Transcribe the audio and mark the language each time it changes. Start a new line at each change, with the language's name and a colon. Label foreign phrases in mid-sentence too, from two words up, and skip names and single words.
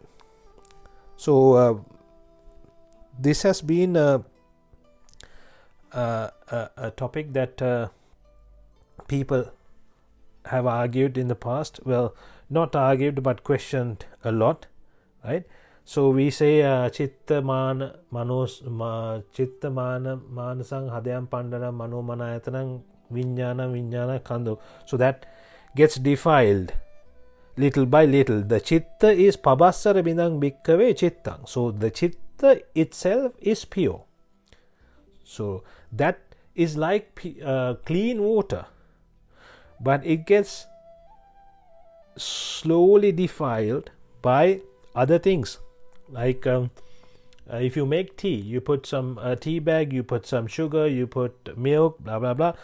English: So this has been a topic that people have argued in the past. Well, not argued, but questioned a lot, right? So we say
Pali: chitta mana manasang hadayam pandana mano manayatanang vijnana kando.
English: So that gets defiled little by little. The chitta is
Pali: pabhassara bindang bhikkave chittang.
English: So the chitta itself is pure. So that is like clean water, but it gets slowly defiled by other things. Like if you make tea, you put some tea bag, you put some sugar, you put milk, blah blah blah.